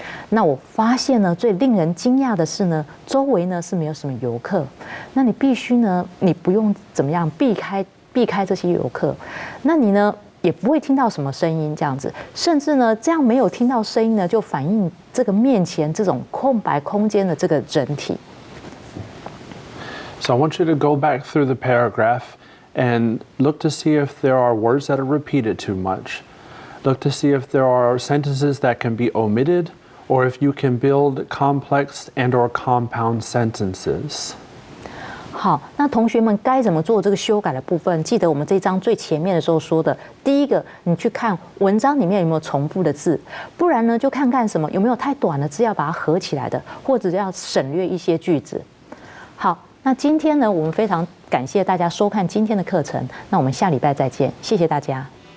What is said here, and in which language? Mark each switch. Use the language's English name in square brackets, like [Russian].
[Chinese] 那我發現呢，最令人驚訝的是呢，周圍呢是沒有什麼遊客，那你必須呢，你不用怎麼樣避開這些遊客，那你呢也不會聽到什麼聲音這樣子，甚至呢這樣沒有聽到聲音呢，就反映這個面前這種空白空間的這個整體。 [English] So I want you to go back through the paragraph and look to see if there are words that are repeated too much. Look to see if there are sentences that can be omitted, or if you can build complex and/or compound sentences. [Chinese] 好，那同學們該怎麼做這個修改的部分？記得我們這一章最前面的時候說的，第一個，你去看文章裡面有沒有重複的字，不然呢就看看什麼有沒有太短的字要把它合起來的，或者要省略一些句子。好，那今天呢，我們非常感謝大家收看今天的課程，那我們下禮拜再見，謝謝大家。